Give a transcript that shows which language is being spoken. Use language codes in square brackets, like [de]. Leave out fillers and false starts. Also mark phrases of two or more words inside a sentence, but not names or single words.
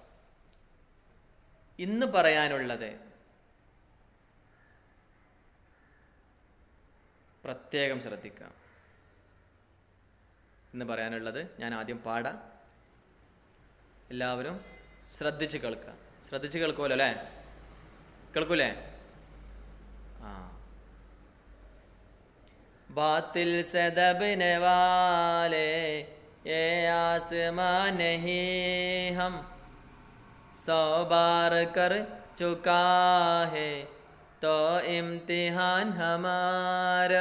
[ml] ഇന്ന് പറയാനുള്ളത് പ്രത്യേകം ശ്രദ്ധിക്കാം. ഇന്ന് പറയാനുള്ളത് ഞാൻ ആദ്യം പാടാം, എല്ലാവരും ശ്രദ്ധിച്ച് കേൾക്കുക. ശ്രദ്ധിച്ച് കേൾക്കുമല്ലോ അല്ലേ? കേൾക്കൂലേ? [hi] बातिल से दबने वाले ये आसमां नहीं, हम 100 बार कर चुका है तो इम्तिहान हमारा.